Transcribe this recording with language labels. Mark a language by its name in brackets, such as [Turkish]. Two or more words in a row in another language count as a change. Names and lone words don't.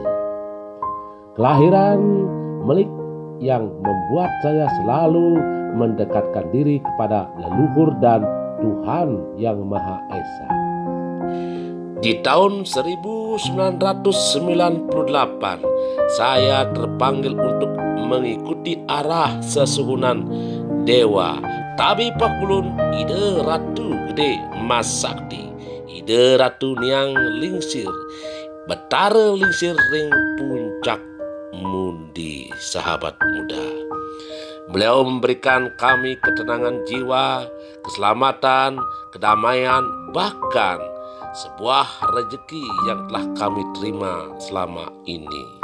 [Indonesian] Kelahiran Melik yang membuat saya selalu mendekatkan diri kepada leluhur dan Tuhan yang Maha Esa. Di tahun 1998, saya terpanggil untuk mengikuti arah sesuhunan dewa Tabi Pakulun, ide Ratu Gede Mas Sakti, ide Ratu Niang Lingsir, Betara Lingsir ring puncak Mundi, sahabat muda. Beliau memberikan kami ketenangan jiwa, keselamatan, kedamaian, bahkan sebuah rezeki yang telah kami terima selama ini.